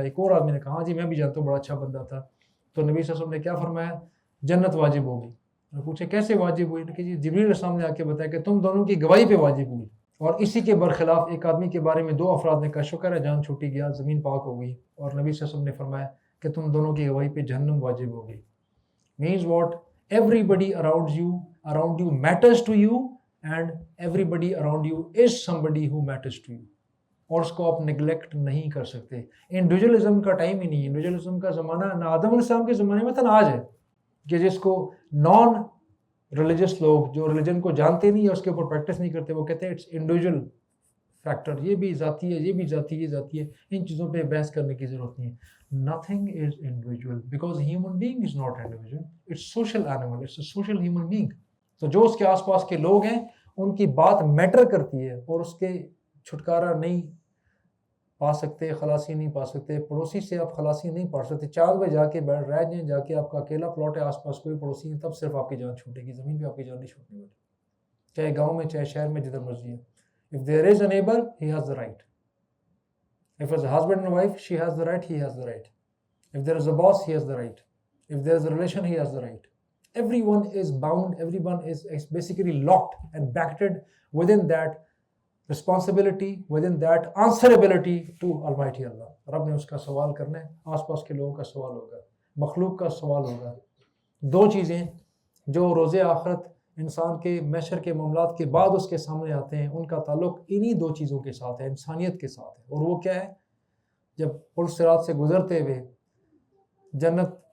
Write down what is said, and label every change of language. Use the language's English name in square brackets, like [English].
[Urdu] ایک اور آدمی نے کہا ہاں جی میں بھی جانتا ہوں بڑا اچھا بندہ تھا. تو نبی صلی اللہ علیہ وسلم نے کیا فرمایا؟ جنت واجب ہوگی. پوچھے کیسے واجب ہوئی؟ کہ جی جبریل علیہ السلام نے آ کے بتایا کہ تم دونوں کی گواہی پہ واجب ہوئی. اور اسی کے برخلاف ایک آدمی کے بارے میں 2 افراد نے کہا شکر ہے جان چھوٹی گیا، زمین پاک ہو گئی. اور نبی صلی اللہ علیہ وسلم نے فرمایا کہ تم دونوں کی گواہی پہ جہنم واجب ہوگی. [English] means what? Everybody around you matters to you and everybody around you is somebody who matters to you. [Urdu] اور اس کو آپ نیگلیکٹ نہیں کر سکتے. انڈیویجولزم کا ٹائم ہی نہیں. انڈیویجولزم کا زمانہ نہ آدم علیہ السلام کے زمانے میں تھا نہ آج ہے کہ جس کو نان ریلیجس لوگ جو ریلیجن کو جانتے نہیں ہے اس کے اوپر پریکٹس نہیں کرتے وہ کہتے ہیں [English] it's individual factor, [Urdu] یہ بھی ذاتی ہے، یہ بھی ذاتی ہے، یہ ذاتی ہے. ان چیزوں پہ بحث کرنے کی ضرورت نہیں ہے. [English] Nothing is individual because human being is not individual. It's social animal. It's a social human being. [Urdu] تو جو اس کے آس پاس کے لوگ ہیں ان کی بات میٹر کرتی ہے اور اس کے چھٹکارا نہیں پا سکتے، خلاصی نہیں پا سکتے. پڑوسی سے آپ خلاصی نہیں پا سکتے. چاند پہ جا کے بیٹھ رہ جائیں، جا کے آپ کا اکیلا پلاٹ ہے، آس پاس کوئی پڑوسی نہیں، تب صرف آپ کی جان چھوٹے گی. زمین پہ آپ کی جان نہیں چھوٹنے والی، چاہے گاؤں میں چاہے شہر میں جدھر مرضی ہے. [English] If there is a neighbor, he has the right. If it's a husband and wife, she has the right, he has the right. If there is a boss, he has the right. If there is a relation, he has the right. Everyone is bound, everyone is basically locked and bracketed within that responsibility, within that answerability to Almighty Allah. [Urdu] رب نے اس کا سوال کرنا ہے، آس پاس کے لوگوں کا سوال ہوگا، مخلوق کا سوال ہوگا. 2 چیزیں جو روز آخرت انسان کے محشر کے معاملات کے بعد اس کے سامنے آتے ہیں ان کا تعلق انہی 2 چیزوں کے ساتھ ہے، انسانیت کے ساتھ ہے. اور وہ کیا ہے؟ جب پل صراط سے گزرتے ہوئے جنت